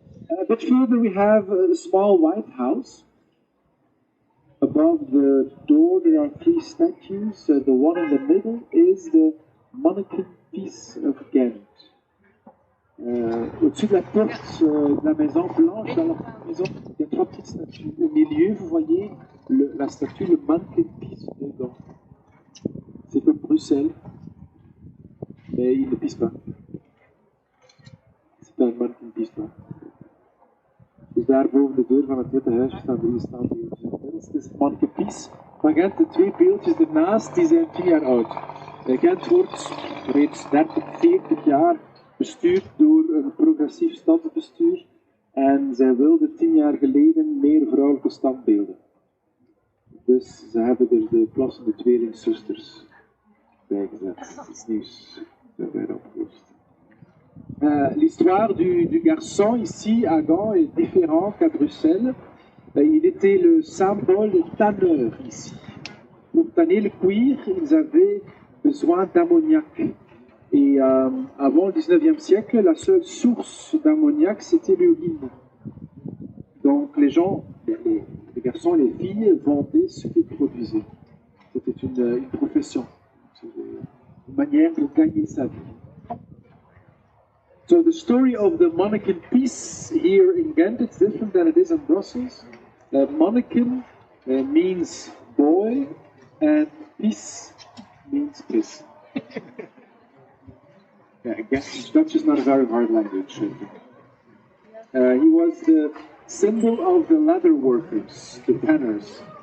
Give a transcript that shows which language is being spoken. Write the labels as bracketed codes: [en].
[en] A bit further we have a small white house. Above the door there are 3 statues. The one in the middle is the mannequin piece of Ghent. [fr] Au-dessus de la porte de la maison blanche, dans la maison, il y a 3 petites statues. Au milieu, vous voyez la statue, le mannequin piece de Ghent. C'est comme Bruxelles, mais il ne pisse pas. C'est un mannequin piece. [nl] Dus daar boven de deur van het witte huisje staan 3 standbeeldjes. Dat is het mannequin piece. Maar Gent, de 2 beeldjes ernaast, die zijn 10 jaar oud. Gent wordt reeds 30, 40 jaar bestuurd door een progressief stadsbestuur en zij wilden 10 jaar geleden meer vrouwelijke standbeelden. Dus ze hebben er de plassende tweelingzusters bijgezet. Dat is nieuws daarbij opgelost. [fr] L'histoire du garçon ici à Gand est différente qu'à Bruxelles. Il était le symbole tanneur ici. Pour tanner le cuir, ils avaient besoin d'ammoniac. Et avant le 19e siècle, la seule source d'ammoniac, c'était l'urine. Donc les gens, les garçons et les filles, vendaient ce qu'ils produisaient. C'était une profession, une manière de gagner sa vie. [en] So the story of the mannequin piece here in Ghent, it's different than it is in Brussels. Mannequin means boy, and piece means piss. Yeah, I guess Dutch is not a very hard language. He was the symbol of the leather workers, the tanners.